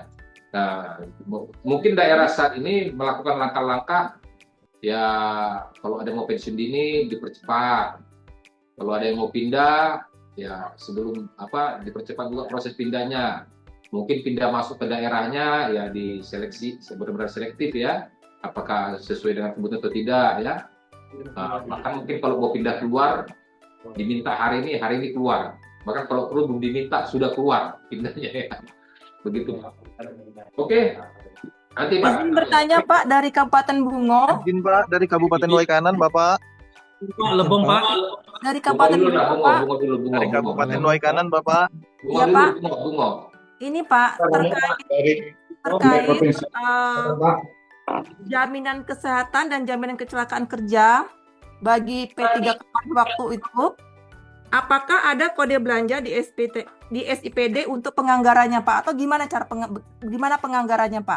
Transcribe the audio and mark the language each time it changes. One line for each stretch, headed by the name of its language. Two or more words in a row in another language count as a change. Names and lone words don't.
Indonesian: Nah, mungkin daerah saat ini melakukan langkah-langkah, ya kalau ada yang mau pensiun dini dipercepat, kalau ada yang mau pindah ya sebelum dipercepat juga proses pindahnya, mungkin pindah masuk ke daerahnya ya diseleksi benar-benar selektif ya, apakah sesuai dengan kebutuhan atau tidak ya. Bahkan mungkin kalau mau pindah keluar diminta hari ini keluar, bahkan kalau perlu belum diminta sudah keluar pindahnya ya, begitu. Oke. Nanti Pak. Izin bertanya Pak dari Kabupaten Bungo. Izin Pak dari Kabupaten Waikanan Bapak. Pak, Lebong Pak. Dari Kabupaten Bungo dulu, Bungo Bungo, Pak. Bungo dulu, Bungo, Dari Bungo. Kabupaten Waikanan Bapak. Bungo Iya, dulu, Pak. Bungo. Ini Pak terkait jaminan kesehatan dan jaminan kecelakaan kerja bagi P3K waktu itu. Apakah ada kode belanja di SIPD untuk penganggarannya Pak, atau gimana gimana penganggarannya Pak?